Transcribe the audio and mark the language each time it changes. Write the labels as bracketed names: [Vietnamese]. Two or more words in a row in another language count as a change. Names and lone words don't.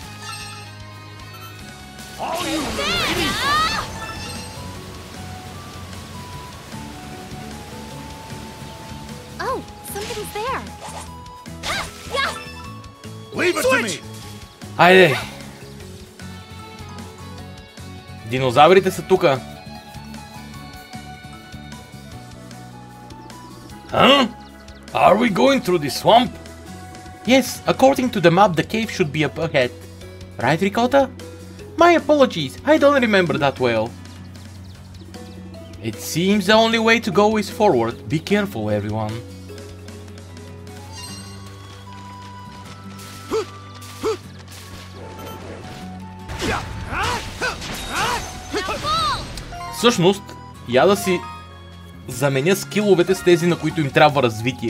[English] All you lady. Oh, something's there. Leave it to me. [Bulgarian] Айде. Динозаврите са тука. [English] Huh? Are we going through the swamp? Yes, according to the map, the cave should be up ahead. Right, Ricotta? My apologies, I don't remember that well. It seems the only way to go is forward. Be careful, everyone. [Bulgarian] Всъщност, я да си заменя скиловете с тези, на които им трябва развитие.